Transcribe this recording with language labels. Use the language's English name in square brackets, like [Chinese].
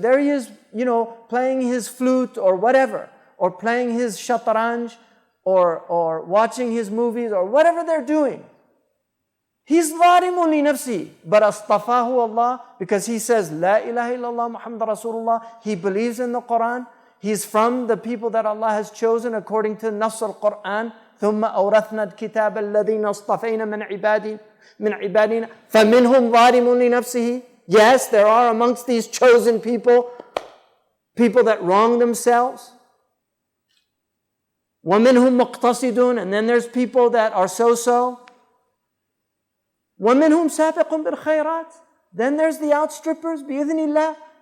[English] There he is, playing his flute or whatever, or playing his shatranj, or watching his movies, or whatever they're doing. He's [Arabic] zalimun li nafsi, [English] but [Arabic] astafahu Allah, [English] because he says, La ilaha illallah Muhammad Rasulullah. He believes in the Quran. He's from the people that Allah has chosen according to Nass al-Quran. [Arabic] ثم أورثنا الكتاب الذين اصطفينا من عبادنا فمنهم ظالم لنفسه. [English] Yes, there are amongst these chosen people that wrong themselves. [Arabic] ومنهم مقتصدون, [English] and then there's people that are so-so. [Arabic] ومنهم سابق بالخيرات. [English] Then there's the outstrippers [Arabic] بإذن الله.